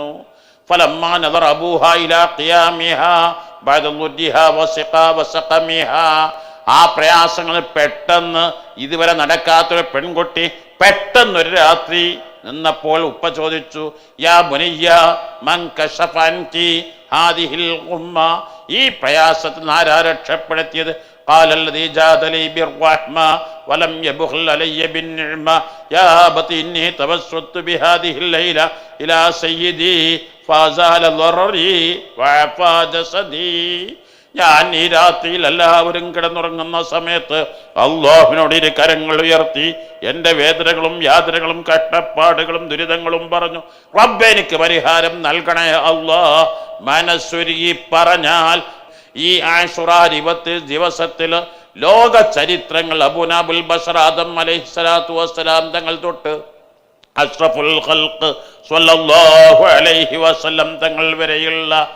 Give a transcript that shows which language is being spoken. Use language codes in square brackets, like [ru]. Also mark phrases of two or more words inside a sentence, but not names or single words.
[ar] فلما نظر أبوها إلى قيامها بعد ضرها وسقمها, [ml] ആ പ്രയാസങ്ങൾ പെട്ടെന്ന് ഇതുവരെ നടക്കാത്തൊരു പെൺകുട്ടി പെട്ടെന്നൊരു രാത്രി നിന്നപ്പോൾ ഉപ്പ ചോദിച്ചു, [ar] يا بنية من كشف عنك هذه الغمة, [ml] ഈ പ്രയാസത്തിൽ നിന്ന് ആരാ രക്ഷപ്പെടുത്തിയത്? [ar] قال الذي جاد لي بالرحمة ولم يبخل علي بالنعمة يا أبت إني توسلت بهذه الليلة إلى سيدي فازال ضرري وعفى جسدي. [ml] ഞാൻ ഈ രാത്രിയിൽ എല്ലാവരും കിടന്നുറങ്ങുന്ന സമയത്ത് അല്ലാഹുവിനോട് ഇരു കരങ്ങൾ ഉയർത്തി എൻ്റെ വേദനകളും യാതനകളും കഷ്ടപ്പാടുകളും ദുരിതങ്ങളും പറഞ്ഞു. റബ്ബേ, എനിക്ക് പരിഹാരം നൽകണേ അല്ലാ. മനസ്സൊരുക്കി പറഞ്ഞാൽ ഈ ആശുറാ ദിവസത്തിൽ ലോക ചരിത്രങ്ങൾ [ar] أبونا أبو البشر [ml] ആദം [ar] عليه الصلاة والسلام [ml] തങ്ങൾ തൊട്ട് [ar] أشرف الخلق صلى الله عليه وسلم [ml] തങ്ങൾ വരെയുള്ള